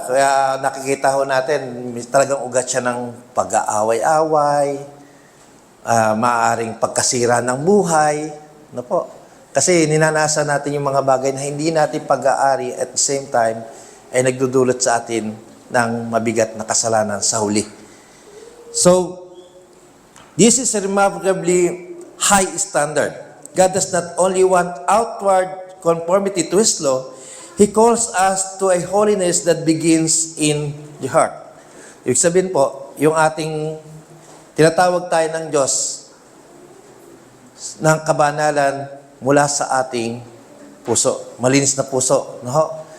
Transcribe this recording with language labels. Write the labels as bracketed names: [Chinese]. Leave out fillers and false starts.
[Filipino] Kaya nakikita ho natin, talagang ugat siya ng pag-aaway-away, maaaring pagkasira ng buhay. No po? Kasi ninanasa natin yung mga bagay na hindi natin pag-aari, at the same time ay nagdudulot sa atin ng mabigat na kasalanan sa huli. [English] So, this is a remarkably high standard. God does not only want outward conformity to His law, He calls us to a holiness that begins in the heart. [Filipino] Ibig sabihin po, yung ating tinatawag tayo ng Diyos ng kabanalan mula sa ating puso. Malinis na puso. No?